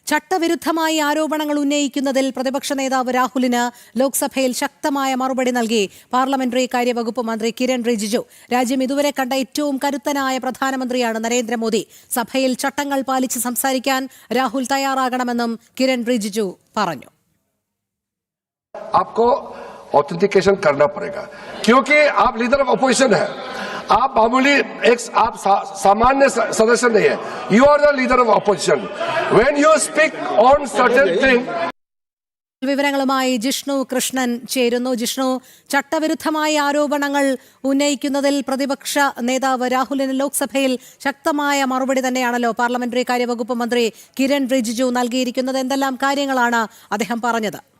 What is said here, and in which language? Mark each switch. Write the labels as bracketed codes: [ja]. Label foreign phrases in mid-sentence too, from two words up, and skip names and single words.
[ml] ചട്ടവിരുദ്ധമായി ആരോപണങ്ങൾ ഉന്നയിക്കുന്നതിൽ പ്രതിപക്ഷ നേതാവ് രാഹുലിന് ലോക്സഭയിൽ ശക്തമായ മറുപടി നൽകി പാർലമെന്ററി കാര്യവകുപ്പ് മന്ത്രി കിരൺ റിജിജു. രാജ്യം ഇതുവരെ കണ്ട ഏറ്റവും കരുത്തനായ പ്രധാനമന്ത്രിയാണ് നരേന്ദ്രമോദി. സഭയിൽ ചട്ടങ്ങൾ പാലിച്ച് സംസാരിക്കാൻ രാഹുൽ തയ്യാറാകണമെന്നും കിരൺ റിജിജു പറഞ്ഞു. [hi] आपको ऑथेंटिकेशन करना पड़ेगा क्योंकि आप [en] leader of opposition [hi] है. आप मामूली आप सामान्य सदस्य नहीं है. [en] you are the leader of opposition. when you speak on certain thing. [ml] വിവരങ്ങളുമായി ജിഷ്ണു കൃഷ്ണൻ ചേരുന്നു. ജിഷ്ണു, ചട്ടവിരുദ്ധമായ ആരോപണങ്ങൾ ഉന്നയിക്കുന്നതിൽ പ്രതിപക്ഷ നേതാവ് രാഹുലിന് ലോക്സഭയിൽ ശക്തമായ മറുപടി തന്നെയാണല്ലോ പാർലമെന്ററി കാര്യവകുപ്പ് മന്ത്രി കിരൺ റിജിജു നൽകിയിരിക്കുന്നത്. എന്തെല്ലാം കാര്യങ്ങളാണ് അദ്ദേഹം പറഞ്ഞത്?